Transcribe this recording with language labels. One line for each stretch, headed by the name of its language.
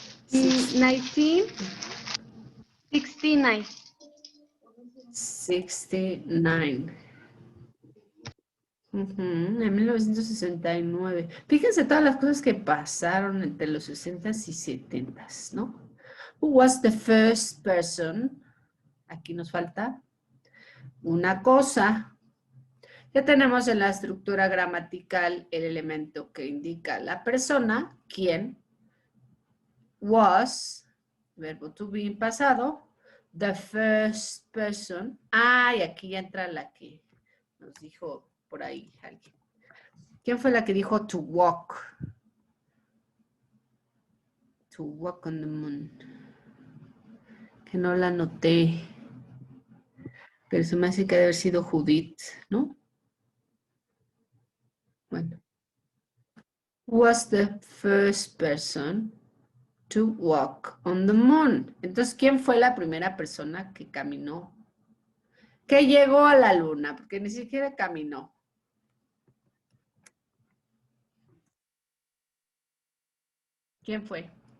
Spanish: 1969. 69. En 1969. Fíjense todas las cosas que pasaron entre los 60s y 70s, ¿no?
English: Who was the first person?
Spanish: Aquí nos falta una cosa. Ya tenemos en la estructura gramatical el elemento que indica la persona, quién,
English: was,
Spanish: verbo to be en pasado,
English: the first person.
Spanish: Y aquí ya entra la que nos dijo por ahí alguien. ¿Quién fue la que dijo
English: to walk? To walk on the moon.
Spanish: Que no la noté. Pero se me hace que debe haber sido Judith, ¿no? Bueno.
English: Was the first person to walk on the moon.
Spanish: Entonces, ¿quién fue la primera persona que caminó? Que llegó a la luna, porque ni siquiera caminó. ¿Quién fue?